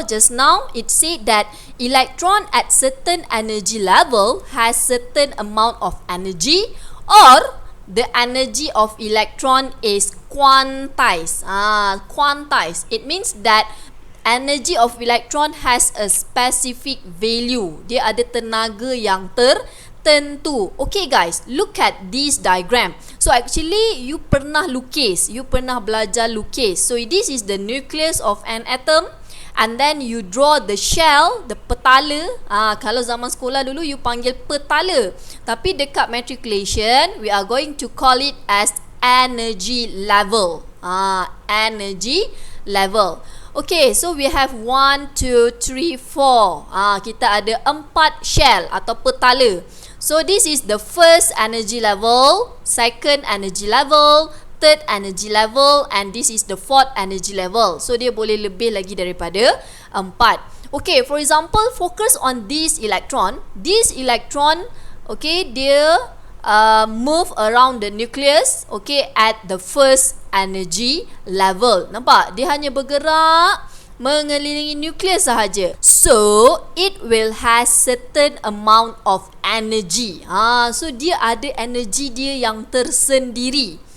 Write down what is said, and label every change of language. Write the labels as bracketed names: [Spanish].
[English] Just now it said that electron at certain energy level has certain amount of energy, or the energy of electron is quantized. Quantized. It means that energy of electron has a specific value. [Malay] Dia ada tenaga yang tertentu. [English] Okay guys, look at this diagram. So actually you [Malay] pernah lukis, [English] you [Malay] pernah belajar lukis. [English] So this is the nucleus of an atom, and then you draw the shell, the petala. [Malay] Kalau zaman sekolah dulu you panggil petala, tapi dekat [English] matriculation we are going to call it as energy level. Energy level. Okay, so we have 1, 2, 3, 4. [Malay] Kita ada 4 shell atau petala. [English] So this is the first energy level, second energy level, third energy level, and this is the fourth energy level. [Malay] So dia boleh lebih lagi daripada 4. [English] Okay, for example, focus on this electron. This electron, okay, dia move around the nucleus, okay, at the first energy level. [Malay] Nampak? Dia hanya bergerak mengelilingi nukleus sahaja. [English] So it will has certain amount of energy. [Malay] So dia ada energy dia yang tersendiri.